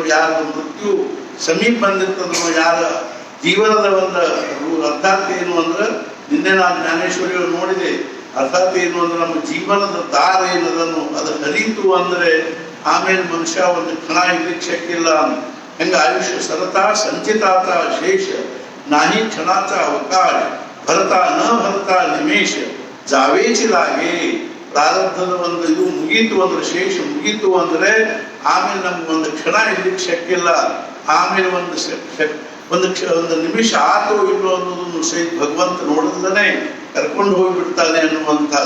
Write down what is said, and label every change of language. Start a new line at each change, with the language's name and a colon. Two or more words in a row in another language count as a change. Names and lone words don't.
Kannada: ಯಾರ ಮೃತ್ಯು ಸಮೀಪ ಬಂದಿರ್ತದೋ ಯಾರ ಜೀವನದ ಒಂದು ಅರ್ಥಾತ್ ಏನು ಅಂದ್ರೆ ನಿನ್ನೆ ನಾನು ಜ್ಞಾನೇಶ್ವರಿಯವರು ನೋಡಿದೆ. ಅರ್ಥಾತ್ ಏನು ಅಂದ್ರೆ ನಮ್ಮ ಜೀವನದ ದಾರ ಏನದನ್ನು ಅದು ಹರಿತು ಅಂದ್ರೆ ಆಮೇಲೆ ಮನುಷ್ಯ ಒಂದು ಕ್ಷಣ ಇರ್ಲಿಕ್ಕೆ ಶಕ್ತಿಲ್ಲ.
Marathi: हेंग आयुष्य सरता संचितात शेष नाही क्षणाचा अवकाश भरता न भरता निमेष जावेची लागे
Kannada: ಪ್ರಾರಬ್ಧದ ಒಂದು ಇದು ಮುಗೀತು ಅಂದ್ರೆ, ಶೇಷ ಮುಗೀತು ಅಂದ್ರೆ ಆಮೇಲೆ ನಮ್ಗೆ ಒಂದು ಕ್ಷಣ ಇರ್ಲಿಕ್ಕೆ ಶಕ್ಯ ಇಲ್ಲ. ಆಮೇಲೆ ಒಂದು ನಿಮಿಷ ಆತೋ ಇಲ್ಲೋ ಅನ್ನೋದನ್ನು ಸಹಿತ ಭಗವಂತ ನೋಡಿದ್ರೆ ಕರ್ಕೊಂಡು ಹೋಗ್ಬಿಡ್ತಾನೆ ಅನ್ನುವಂಥದ್ದು.